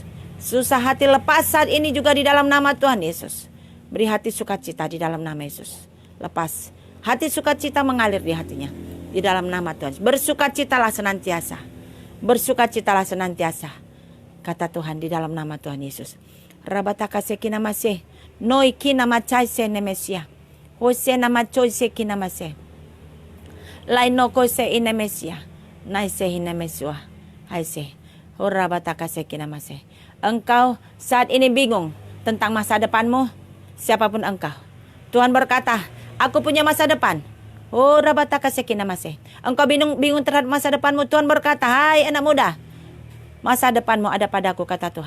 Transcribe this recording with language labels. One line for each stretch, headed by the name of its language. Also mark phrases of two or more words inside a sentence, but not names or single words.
Indonesian: Susah hati lepas saat ini juga di dalam nama Tuhan Yesus. Beri hati sukacita di dalam nama Yesus. Lepas hati sukacita mengalir di hatinya di dalam nama Tuhan. Bersukacitalah senantiasa. Bersukacitalah senantiasa. Kata Tuhan di dalam nama Tuhan Yesus. Rabataka sekina masih. Noi kina macai se nemesia. Hose nama coy se kina masih. Lain no ko se inemesia. Nai se inemesua. Hai se. Rabataka sekina masih. Engkau saat ini bingung tentang masa depanmu. Siapapun engkau. Tuhan berkata, aku punya masa depan. Rabataka sekina masih. Engkau bingung terhadap masa depanmu. Tuhan berkata, hai anak muda. Masa depanmu ada padaku, kata Tuhan.